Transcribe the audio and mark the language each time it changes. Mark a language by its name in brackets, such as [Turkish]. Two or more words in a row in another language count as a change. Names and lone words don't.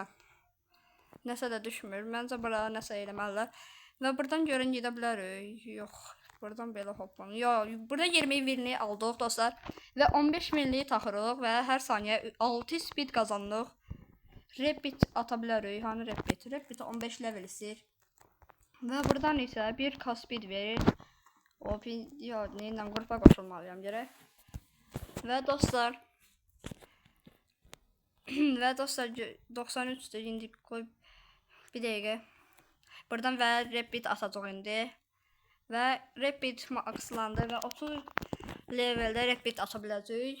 [Azerbaijani] Nəsə də düşmür. Məncə bura nəsə eləməlilər. Və buradan görün gedə bilərik. Yox. Buradan belə hoplan. Yox. Burada 20 winni aldıq dostlar. Və 15 winni taxırıq və hər saniyə 6 speed qazanırıq. Repeat ata bilərik. Hani repeat? Repeat 15 level istəyir. Və buradan isə 1k speed verir. Ya neyle grupa qoşulmalıyam görək. Və dostlar və dostlar 93'dür indi qoy bir dəqiqə. Buradan və repeat atacaq indi. Və repeat maxlandı və 30 leveldə repeat ata biləcək.